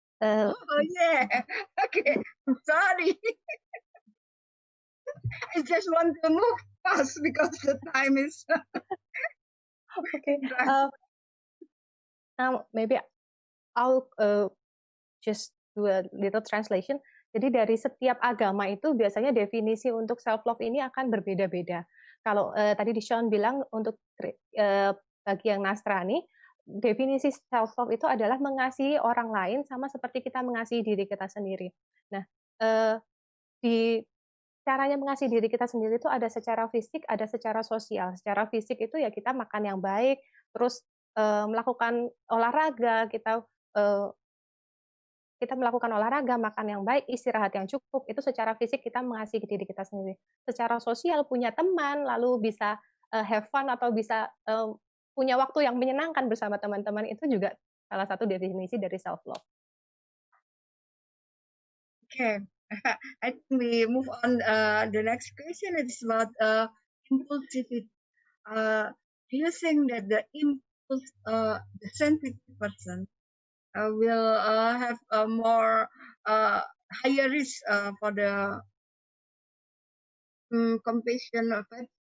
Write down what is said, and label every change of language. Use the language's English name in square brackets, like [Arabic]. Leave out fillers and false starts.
[English] Oh yeah. Okay. Sorry. I just want to move fast because the time is. Okay. Now maybe I'll just do a little translation. [Indonesian] Jadi dari setiap agama itu biasanya definisi untuk self love ini akan berbeda-beda. Kalau tadi Shaun bilang untuk bagi yang Nasrani, definisi self love itu adalah mengasihi orang lain sama seperti kita mengasihi diri kita sendiri. Nah, di caranya mengasihi diri kita sendiri itu ada secara fisik, ada secara sosial. Secara fisik itu ya kita makan yang baik, terus melakukan olahraga, kita melakukan olahraga, makan yang baik, istirahat yang cukup, itu secara fisik kita mengasihi diri kita sendiri. Secara sosial, punya teman, lalu bisa [English] have fun [Indonesian] atau bisa punya waktu yang menyenangkan bersama teman-teman, itu juga salah satu definisi dari self-love. [English] Okay, I think we move on. The next question is about impulsivity. Do you think that the the sensitive person will have a more higher risk for the compassion of it?